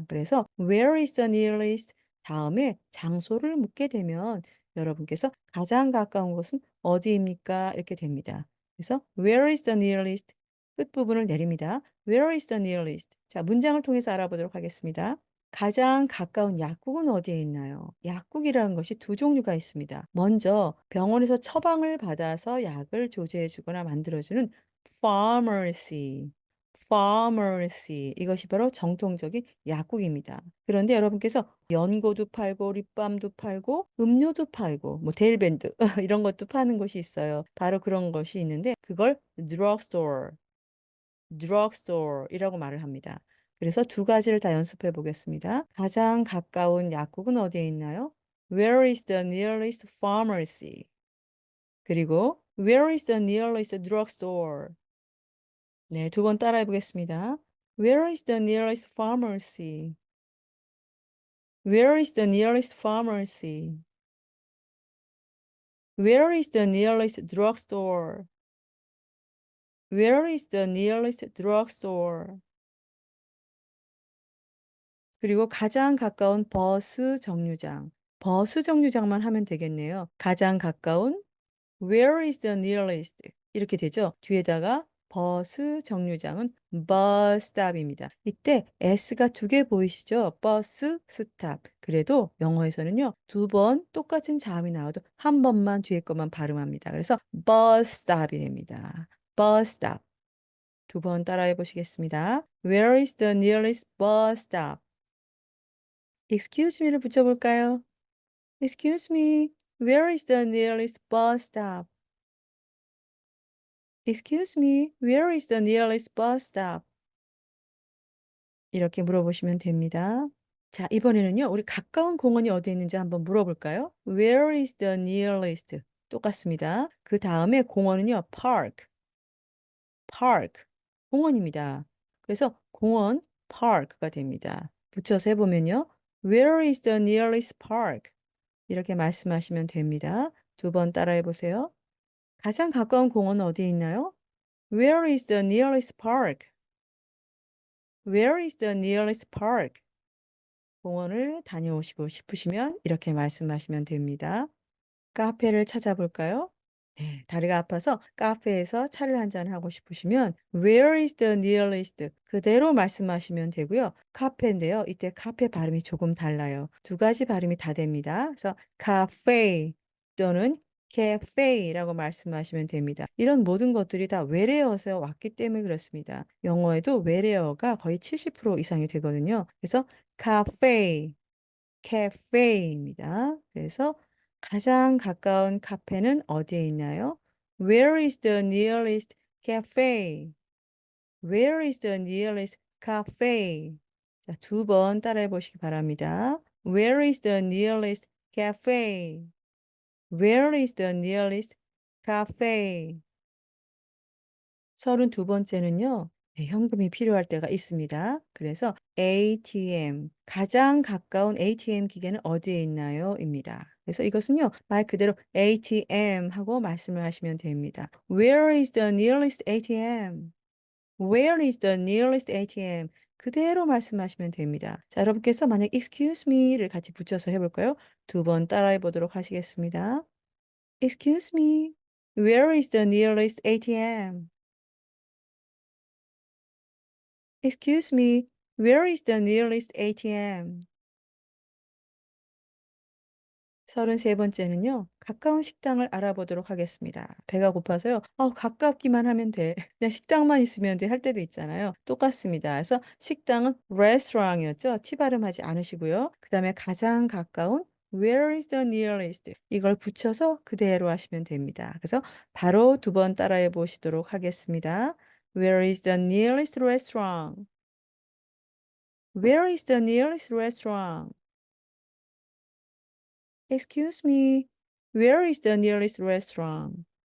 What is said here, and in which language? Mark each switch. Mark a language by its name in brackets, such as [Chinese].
[Korean] 그래서 [English] where is the nearest? [Korean] 다음에 장소를 묻게 되면 여러분께서 가장 가까운 곳은 어디입니까? 이렇게 됩니다. [English] 그래서 where is the nearest? [Korean] 끝부분을 내립니다. [English] Where is the nearest? [Korean] 자, 문장을 통해서 알아보도록 하겠습니다. 가장 가까운 약국은 어디에 있나요? 약국이라는 것이 두 종류가 있습니다. 먼저 병원에서 처방을 받아서 약을 조제해 주거나 만들어주는 pharmacy. [English] pharmacy. [Korean] 이것이 바로 정통적인 약국입니다. 그런데 여러분께서 연고도 팔고 립밤도 팔고 음료도 팔고 뭐 데일밴드 이런 것도 파는 곳이 있어요. 바로 그런 것이 있는데 그걸 drugstore, drugstore이라고 말을 합니다. 그래서 두 가지를 다 연습해 보겠습니다. 가장 가까운 약국은 어디에 있나요? [English] Where is the nearest pharmacy? [Korean] 그리고 [English] Where is the nearest drugstore? [Korean] 네, 두 번 따라해 보겠습니다. [English] Where is the nearest pharmacy? Where is the nearest pharmacy? Where is the nearest drugstore? Where is the nearest drugstore? [Korean] 그리고 가장 가까운 버스 정류장. 버스 정류장만 하면 되겠네요. 가장 가까운 [English] Where is the nearest? [Korean] 이렇게 되죠. 뒤에다가 버스 정류장은 bus stop입니다. 이때 s가 두 개 보이시죠? 버스 스탑. 그래도 영어에서는요, 두 번 똑같은 자음이 나와도 한 번만 뒤에 것만 발음합니다. 그래서 bus stop이 됩니다. [English] bus stop. [Korean] 두 번 따라해 보시겠습니다. [English] Where is the nearest bus stop? Excuse me를 [Korean] 붙여볼까요? [English] Excuse me. Where is the nearest bus stop? Excuse me. Where is the nearest bus stop? [Korean] 이렇게 물어보시면 됩니다. 자, 이번에는요, 우리 가까운 공원이 어디 있는지 한번 물어볼까요? [English] Where is the nearest? [Korean] 똑같습니다. 그 다음에 공원은요, park, 공원입니다. 그래서 공원, park가 됩니다. 붙여서 해보면요, [English] Where is the nearest park? [Korean] 이렇게 말씀하시면 됩니다. 두 번 따라해 보세요. 가장 가까운 공원은 어디에 있나요? [English] Where is the nearest park? Where is the nearest park? [Korean] 공원을 다녀오시고 싶으시면 이렇게 말씀하시면 됩니다. 카페를 찾아볼까요? 네, 다리가 아파서 카페에서 차를 한잔 하고 싶으시면 [English] Where is the nearest? [Korean] 그대로 말씀하시면 되고요. 카페인데요. 이때 카페 발음이 조금 달라요. 두 가지 발음이 다 됩니다. 그래서 cafe 또는 cafe라고 말씀하시면 됩니다. 이런 모든 것들이 다 외래어에서 왔기 때문에 그렇습니다. 영어에도 외래어가 거의 70% 이상이 되거든요. 그래서 cafe, cafe입니다. 그래서 가장 가까운 카페는 어디에 있나요? [English] Where is the nearest cafe? Where is the nearest cafe? [Korean] 자, 두 번 따라해 보시기 바랍니다. [English] Where is the nearest cafe? Where is the nearest cafe? [Korean] 32번째는요. 네, 현금이 필요할 때가 있습니다. 그래서 ATM, 가장 가까운 ATM 기계는 어디에 있나요? 입니다. 그래서 이것은요, 말 그대로 ATM 하고 말씀을 하시면 됩니다. [English] Where is the nearest ATM? Where is the nearest ATM? [Korean] 그대로 말씀하시면 됩니다. 자, 여러분께서 만약 [English] excuse me [Korean] 를 같이 붙여서 해볼까요? 두 번 따라해 보도록 하시겠습니다. [English] Excuse me, where is the nearest ATM? Excuse me, where is the nearest ATM? [Korean] 33번째는요. 가까운 식당을 알아보도록 하겠습니다. 배가 고파서요. 가깝기만 하면 돼. 그냥 식당만 있으면 돼 할 때도 있잖아요. 똑같습니다. 그래서 식당은 restaurant이었죠. T 발음하지 않으시고요. 그다음에 가장 가까운 [English] where is the nearest [Korean] 이걸 붙여서 그대로 하시면 됩니다. 그래서 바로 두 번 따라해 보시도록 하겠습니다. [English] Where is the nearest restaurant? Where is the nearest restaurant? Excuse me, where is the nearest restaurant?